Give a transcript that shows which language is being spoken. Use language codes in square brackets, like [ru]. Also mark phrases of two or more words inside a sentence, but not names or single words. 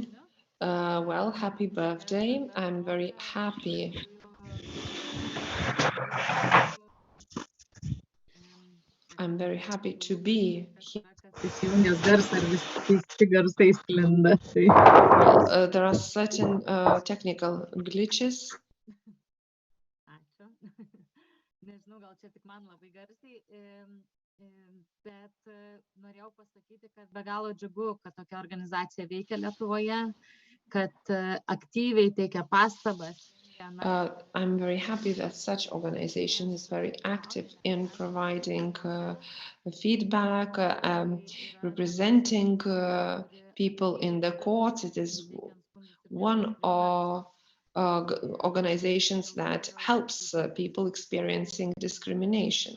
[en] Well, happy birthday. I'm very happy. I'm very happy to be here. Well, there are certain technical glitches. [lt] Bet norėjau pasakyti, kad be galo džiugu, kad tokia organizacija veikia Lietuvoje, kad aktyviai teikia pastabas. [en] I'm very happy that such organization is very active in providing feedback, representing people in the courts. It is one of organizations that helps people experiencing discrimination.